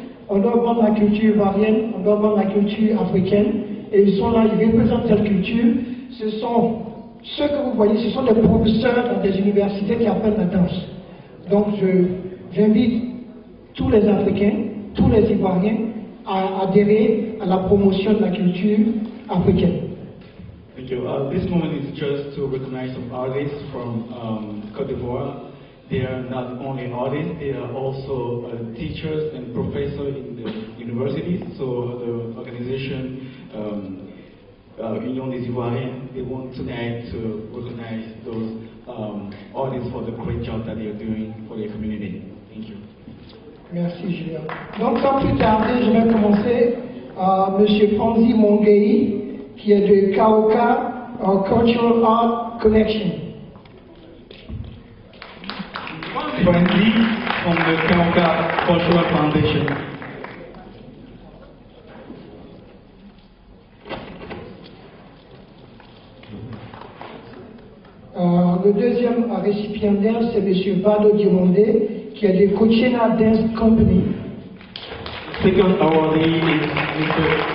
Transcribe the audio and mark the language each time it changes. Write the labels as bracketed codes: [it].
[fr] On doit vendre la culture ivoirienne, on doit vendre la culture africaine, et ils sont là, ils représentent cette culture. Ce sont ceux que vous voyez, ce sont des professeurs dans des universités qui apprennent la danse. Donc j'invite tous les Africains, tous les Ivoiriens à adhérer à la promotion de la culture africaine. [en] Thank you. This moment is just to recognize some artists from Côte d'Ivoire. They are not only artists, they are also teachers and professors in the universities. So the organization Union des Ivoiriens, they want tonight to recognize those artists for the great job that they are doing for their community. Thank you. [fr] Merci Julien. Donc sans plus tarder, je vais commencer M. Fonzi Mongei, qui est de Kaoka Cultural Art Connection. [en] Fonzi from the Kaoka Cultural Foundation. [fr] Le deuxième récipiendaire, c'est M. Vado Girondé, qui est de Cochena Dance Company. [en] The second awardee is Mr.